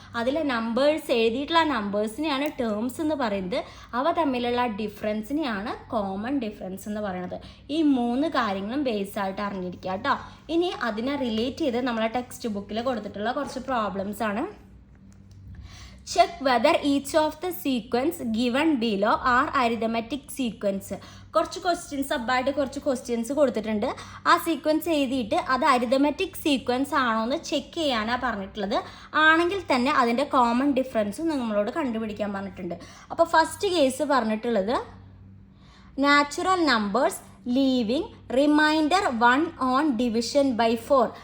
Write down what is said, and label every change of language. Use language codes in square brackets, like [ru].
[ml] അതിലെ നമ്പേഴ്സ് എഴുതിയിട്ടുള്ള നമ്പേഴ്സിനെയാണ് ടേംസ് എന്ന് പറയുന്നത്. അവ തമ്മിലുള്ള ഡിഫറൻസിനെയാണ് കോമൺ ഡിഫറൻസ് എന്ന് പറയുന്നത്. ഈ 3 കാര്യങ്ങളും ബേസ് ആയിട്ട് അറിഞ്ഞിരിക്കുക കേട്ടോ. ഇനി അതിനെ റിലേറ്റ് ചെയ്ത് നമ്മളെ ടെക്സ്റ്റ് ബുക്കിൽ കൊടുത്തിട്ടുള്ള കുറച്ച് പ്രോബ്ലംസ് ആണ്. [en] Check whether each of the sequence given below are arithmetic sequence. [ml] കുറച്ച് ക്വസ്റ്റ്യൻസ് സബ്ബായിട്ട് കുറച്ച് ക്വസ്റ്റ്യൻസ് കൊടുത്തിട്ടുണ്ട്. ആ സീക്വൻസ് എഴുതിയിട്ട് അത് അരിതമെറ്റിക് സീക്വൻസ് ആണോ എന്ന് ചെക്ക് ചെയ്യാനാണ് പറഞ്ഞിട്ടുള്ളത്. ആണെങ്കിൽ തന്നെ അതിൻ്റെ കോമൺ ഡിഫറൻസും നമ്മളോട് കണ്ടുപിടിക്കാൻ പറഞ്ഞിട്ടുണ്ട്. [en] അപ്പോൾ first case [ml] പറഞ്ഞിട്ടുള്ളത് [en] Natural numbers leaving remainder 1 on division by 4.